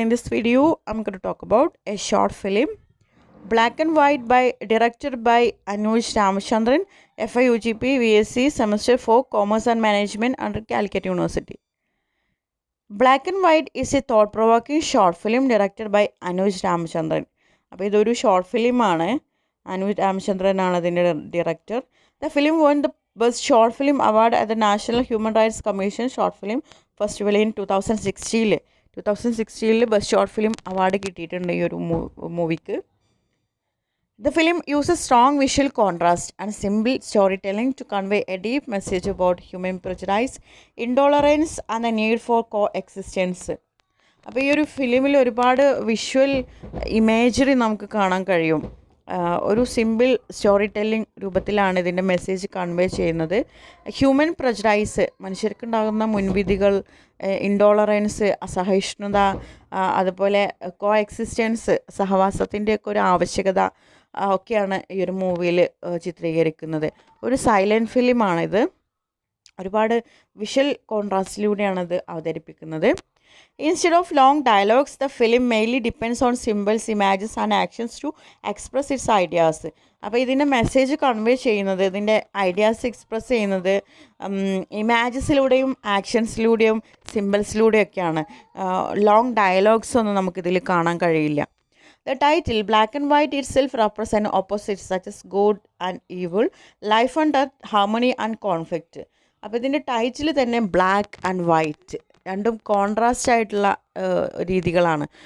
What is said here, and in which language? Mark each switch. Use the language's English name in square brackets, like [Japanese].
[English] In this video, I'm going to talk about a short film, black and white, directed by Anuj Ramachandran, FIUGP, VSc, Semester 4, Commerce and Management under Calicut University. Black and White is a thought-provoking short film directed by Anuj Ramachandran. [Malayalam] അപ്പോൾ ഇതൊരു short ഫിലിമാണ്. അനൂജ് രാമചന്ദ്രനാണ് അതിൻ്റെ director. [English] The film won the Best Short Film Award at the National Human Rights Commission Short Film Festival in 2016. [Malayalam] Best short film award കിട്ടിയിട്ടുണ്ട് ഈ ഒരു മൂവിക്ക്. [English] The film uses strong visual contrast and simple storytelling to convey a deep message about human prejudice, intolerance and the need for coexistence. [Malayalam] അപ്പോൾ ഈ ഒരു ഫിലിമിൽ ഒരുപാട് visual imagery നമുക്ക് കാണാൻ കഴിയും. ഒരു സിമ്പിൾ സ്റ്റോറി ടെല്ലിംഗ് രൂപത്തിലാണ് ഇതിൻ്റെ മെസ്സേജ് കൺവേ ചെയ്യുന്നത്. ഹ്യൂമൻ പ്രജഡൈസ്, മനുഷ്യർക്കുണ്ടാകുന്ന മുൻവിധികൾ, ഇൻടോളറൻസ്, അസഹിഷ്ണുത, അതുപോലെ കോ എക്സിസ്റ്റൻസ്, സഹവാസത്തിൻ്റെയൊക്കെ ഒരു ആവശ്യകത ഒക്കെയാണ് ഈ ഒരു മൂവിയിൽ ചിത്രീകരിക്കുന്നത്. ഒരു സൈലൻറ്റ് ഫിലിമാണിത്. ഒരുപാട് വിഷ്വൽ കോൺട്രാസ്റ്റിലൂടെയാണ് ഇത് അവതരിപ്പിക്കുന്നത്. [English] Instead of long dialogues, the film mainly depends on symbols, images and actions to express its ideas. [Malayalam] അപ്പോൾ ഇതിൻ്റെ മെസ്സേജ് കൺവേ ചെയ്യുന്നത്, ഇതിൻ്റെ ഐഡിയാസ് എക്സ്പ്രസ് ചെയ്യുന്നത് ഇമാജസിലൂടെയും ആക്ഷൻസിലൂടെയും സിമ്പിൾസിലൂടെയൊക്കെയാണ്. ലോങ് ഡയലോഗ്സ് ഒന്നും നമുക്കിതിൽ കാണാൻ കഴിയില്ല. [English] The title, Black and White, itself represents opposites such as good and evil, life and death, harmony and conflict. [Malayalam] അപ്പോൾ ഇതിൻ്റെ ടൈറ്റിൽ തന്നെ ബ്ലാക്ക് ആൻഡ് വൈറ്റ്, രണ്ടും കോൺട്രാസ്റ്റ് ആയിട്ടുള്ള രീതികളാണ്.